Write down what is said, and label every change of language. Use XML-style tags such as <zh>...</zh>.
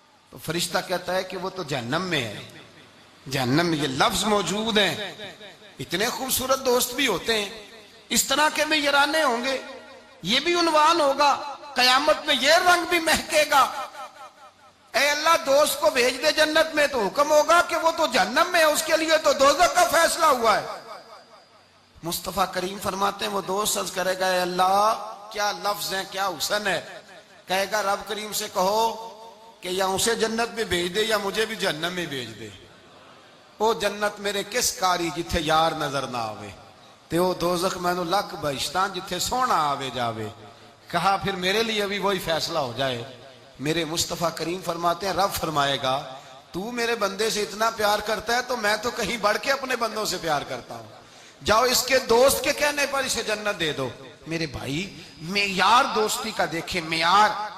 <ur>تو فرشتہ کہتا ہے کہ وہ تو جہنم میں ہے، جہنم میں یہ لفظ موجود ہیں۔ اتنے خوبصورت دوست بھی ہوتے ہیں، اس طرح کے میں یرانے ہوں گے، یہ بھی عنوان ہوگا، قیامت میں یہ رنگ بھی مہکے گا۔ اے اللہ دوست کو بھیج دے جنت میں، تو حکم ہوگا کہ وہ تو جہنم میں ہے، اس کے لیے تو دوزخ کا فیصلہ ہوا ہے۔ مصطفیٰ کریم فرماتے ہیں وہ دوست عرض کرے گا اے اللہ کیا لفظ ہیں، کیا حسن ہے، کہے گا رب کریم سے کہو کہ یا اسے جنت میں بھیج دے یا مجھے بھی جہنم میں بھیج دے.</ur> <pa>او جنت میرے کس کاری جتھے یار نظر نہ آوے, تے او دوزخ مینو لکھ بہشتاں جتھے سونا آوے جاوے.</pa> <ur>کہا پھر میرے لیے بھی وہی فیصلہ ہو جائے. میرے مصطفیٰ کریم فرماتے ہیں رب فرمائے گا تو میرے بندے سے اتنا پیار کرتا ہے تو میں تو کہیں بڑھ کے اپنے بندوں سے پیار کرتا ہوں, جاؤ اس کے دوست کے کہنے پر اسے جنت دے دو. میرے بھائی معیار دوستی کا دیکھیں, معیار.</ur>